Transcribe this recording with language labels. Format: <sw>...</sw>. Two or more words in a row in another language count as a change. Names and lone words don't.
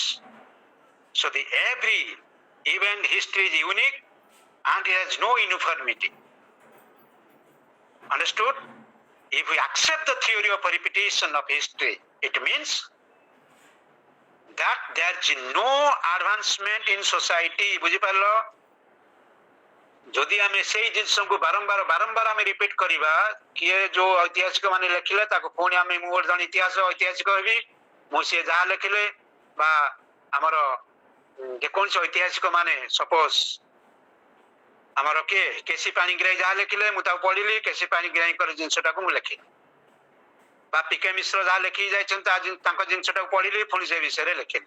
<en>So the every event history is unique and it has no uniformity. Understood? If we accept the theory of repetition of history, it means that there is no advancement in society.</en> <or>ବୁଝିପାରିଲ? ଯଦି ଆମେ ସେଇ ଜିନିଷକୁ ବାରମ୍ବାର ଆମେ ରିପିଟ୍ କରିବା, କିଏ ଯୋଉ ଐତିହାସିକ ମାନେ ଲେଖିଲେ ତାକୁ ପୁଣି ଆମେ ମୁଁ ଗୋଟେ ଜଣେ ଐତିହାସିକ ହେବି, ମୁଁ ସିଏ ଯାହା ଲେଖିଲେ ବା ଆମର ଯେକୌଣସି ଐତିହାସିକ ମାନେ ସପୋଜ ଆମର କିଏ କେସି ପାଣିଗ୍ରାହୀ ଯାହା ଲେଖିଲେ ମୁଁ ତାକୁ ପଢିଲି, କେସି ପାଣିଗ୍ରାହୀଙ୍କର ଜିନିଷଟାକୁ ମୁଁ ଲେଖିଲି ବା ପିକେ ମିଶ୍ର ଯାହା ଲେଖିକି ଯାଇଛନ୍ତି ତାଙ୍କ ଜିନିଷଟାକୁ ପଢିଲି ପୁଣି ସେ ବିଷୟରେ ଲେଖିଲି।</or>